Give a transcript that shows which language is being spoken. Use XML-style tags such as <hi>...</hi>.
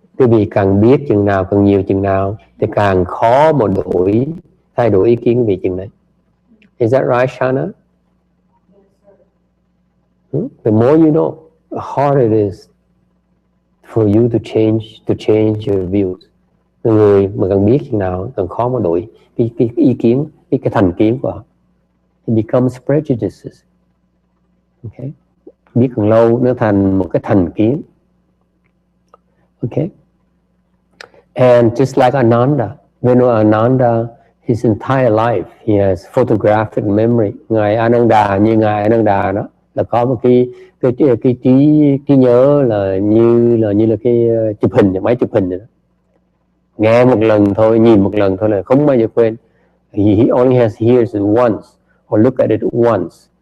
<vi>Quý vị càng biết chừng nào, càng nhiều chừng nào, thì càng khó mà thay đổi ý kiến quý vị chừng đấy.</vi> <en>Is that right, Shana? The more you know, the harder it is for you to change your views.</en> <vi>Người mà càng biết chừng nào, càng khó mà đổi cái ý kiến, cái thành kiến của họ.</vi> <en>It becomes prejudices.</en> <vi>Okay? Biết càng lâu nó thành một cái thành kiến.</vi> <en>Okay? And just like Ananda, we know Ananda, his entire life, he has photographic memory.</en> <vi>Ngài Ananda đó là có một cái trí nhớ là như là cái chụp hình, máy chụp hình đó. Nghe một lần thôi, nhìn một lần thôi là không bao giờ quên.</vi> <en>He only has hears it once or look at it once.</en>